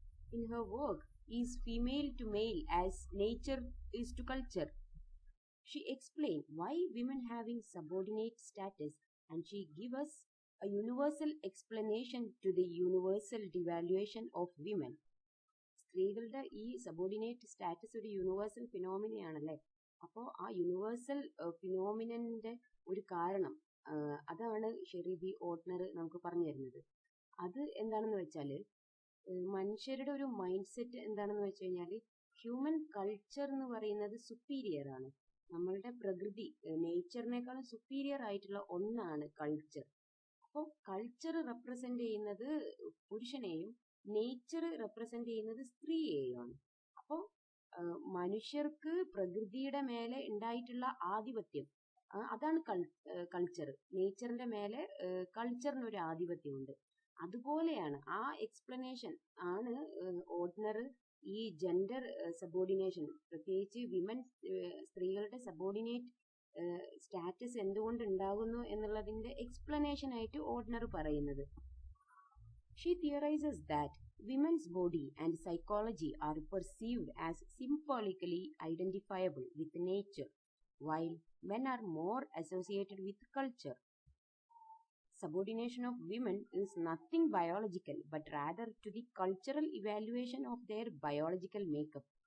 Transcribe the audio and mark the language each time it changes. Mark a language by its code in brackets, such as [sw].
[en] In her work, Is Female to Male as Nature is to Culture, she explained why women having subordinate status, and she gave us a universal explanation to the universal devaluation of women. [ml] സ്ത്രീകളുടെ ഈ subordinate status ഒരു universal ഫിനോമിനയാണല്ലേ. അപ്പോൾ ആ universal ഫിനോമിനന്റെ ഒരു കാരണം അതാണ് Sherry B ഓട്ട്നർ നമുക്ക് പറഞ്ഞു തരുന്നത്. അത് എന്താണെന്ന് വെച്ചാൽ മനുഷ്യരുടെ ഒരു മൈൻഡ് സെറ്റ് എന്താണെന്ന് വെച്ച് കഴിഞ്ഞാൽ ഹ്യൂമൻ കൾച്ചർ എന്ന് പറയുന്നത് സുപ്പീരിയർ ആണ്. നമ്മളുടെ പ്രകൃതി നേച്ചറിനേക്കാളും സുപ്പീരിയർ ആയിട്ടുള്ള ഒന്നാണ് കൾച്ചർ. അപ്പോൾ കൾച്ചർ റെപ്രസെന്റ് ചെയ്യുന്നത് പുരുഷനെയും നേച്ചർ റെപ്രസെന്റ് ചെയ്യുന്നത് സ്ത്രീയെയാണ്. അപ്പോൾ മനുഷ്യർക്ക് പ്രകൃതിയുടെ മേലെ ഉണ്ടായിട്ടുള്ള ആധിപത്യം അതാണ് കൾച്ചർ. നേച്ചറിന്റെ മേലെ കൾച്ചറിന് ഒരു ആധിപത്യമുണ്ട്. അതുപോലെയാണ് ആ എക്സ്പ്ലനേഷൻ ആണ് ഓട്ട്നർ ഈ ജെൻഡർ സബോർഡിനേഷൻ, പ്രത്യേകിച്ച് വിമൻ സ്ത്രീകളുടെ സബോർഡിനേറ്റ് സ്റ്റാറ്റസ് എന്തുകൊണ്ട് ഉണ്ടാകുന്നു എന്നുള്ളതിന്റെ എക്സ്പ്ലനേഷൻ ആയിട്ട് ഓട്ട്നർ പറയുന്നത്. [en] She theorizes that women's body and psychology are perceived as symbolically identifiable with nature, while men are more associated with culture. Subordination of women is nothing biological, but rather to the cultural evaluation of their biological makeup.